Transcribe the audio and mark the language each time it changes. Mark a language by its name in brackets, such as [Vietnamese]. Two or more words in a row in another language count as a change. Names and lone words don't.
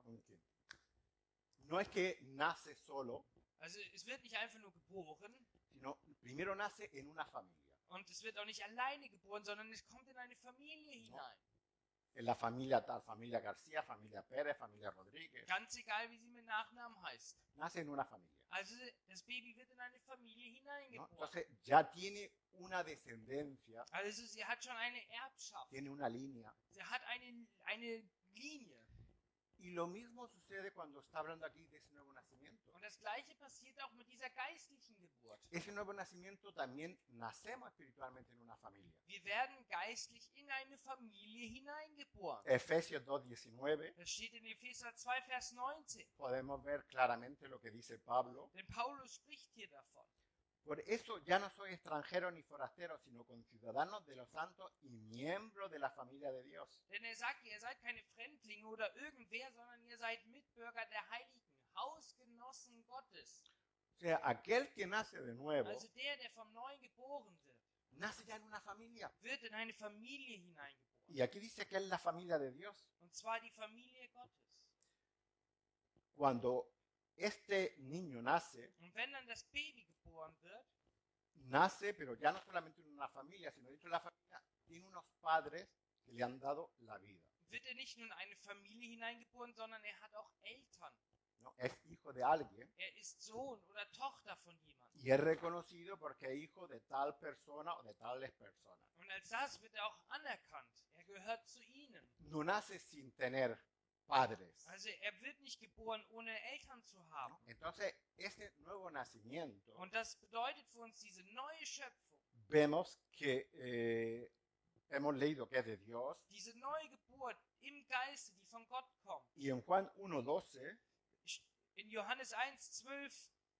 [Spanish] Un kind. No es que nace solo, [German] Also es wird nicht einfach nur geboren [Spanish] sino primero nace en una familia. [German] und es wird auch nicht alleine geboren, sondern es kommt in eine Familie hinein. [Spanish] En la familia tal, familia García, familia Pérez, familia Rodríguez. [German] Ganz egal, wie sie mit Nachnamen heißt. [Spanish] Nace en una familia, [German] Also das Baby wird in eine Familie [Spanish] ¿no? [German] hineingeboren. [Spanish] Entonces ya tiene una descendencia, [German] Also sie hat schon eine Erbschaft. [Spanish] tiene una línea. [German] Sie hat eine Linie. [Spanish] Y lo mismo sucede cuando está hablando aquí de ese nuevo nacimiento. [German] Und das Gleiche passiert auch mit dieser geistlichen Geburt. [Spanish] Ese nuevo nacimiento también nacemos espiritualmente en una familia. [German] Wir werden geistlich in eine Familie hineingeboren. [Spanish] Efesios 2:19, [German] Das steht in Epheser 2, Vers 19. [Spanish] podemos ver claramente lo que dice Pablo. [German] Denn Paulus spricht hier davon. [Spanish] Por eso ya no soy extranjero ni forastero, sino conciudadanos de los santos y miembros de la familia de Dios. [German] Denn er sagt, ihr seid keine Fremdlinge oder irgendwer, sondern ihr seid Mitbürger der Heiligen, Hausgenossen Gottes. [Spanish] O sea, aquel que nace de nuevo, [German] Also der vom Neuen geboren wird, [Spanish] nace ya en una familia. [German] wird in eine Familie hineingeboren. [Spanish] Y aquí dice que es la familia de Dios. [German] Und zwar die Familie Gottes. [Spanish] Cuando este niño nace, [German] Und wenn dann das Baby geboren wird, [Spanish] nace, pero ya no solamente en una familia, sino dentro de la familia, tiene unos padres que le han dado la vida, [German] wird er nicht nur in eine Familie hineingeboren, sondern er hat auch Eltern. [Spanish] ¿no? Es hijo de alguien [German] Er ist Sohn oder Tochter von jemandem. y es reconocido porque es hijo de tal persona o de tales personas. Und als das wird er auch anerkannt. Er gehört zu ihnen. [Spanish] No nace sin tener padres. [German] Also er wird nicht geboren, ohne Eltern zu haben. [Spanish] ¿No? Entonces, ese nuevo nacimiento, [German] Und das bedeutet für uns diese neue Schöpfung, [Spanish] vemos que hemos leído que es de Dios, [German] diese neue Geburt im Geiste, die von Gott kommt. [Spanish] y en Juan 1:12 [German] In Johannes 1,12